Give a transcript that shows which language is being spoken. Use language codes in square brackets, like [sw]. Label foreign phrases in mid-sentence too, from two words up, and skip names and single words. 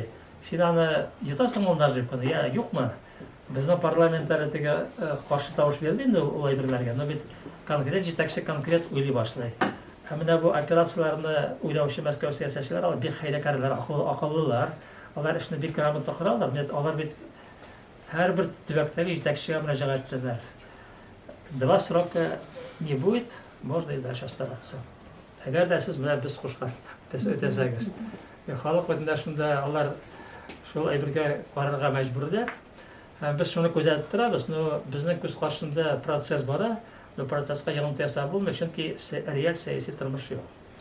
[tt] Син аны йотасың ул наживканы, я юкмы? Безнең парламентлар теге каршы тавыш бирде инде ул әйберләргә, но бит конкрет җитәкче конкрет уйлый башлый. Менә бу операцияларны уйлаучы Мәскәү сәясәтчеләр, алар бик хәйләкәрләр, акыллылар. Алар эшне бик грамота коралар. Алар бит һәрбер төбәктәге җитәкчегә мөрәҗәгать итәләр. [ru] 2 срока не будет, можно и дальше оставаться. [tt] Әгәр дә сез менә без кушкан өтәсәгез. Халык битендә шунда алар шул әйбергә карарга мәҗбүрләр. Без шуны күзәтеп торабыз, но безнең күз каршында процесс бара, но процесска ягымлы ясап булмый, чөнки реаль сәяси тормыш юк.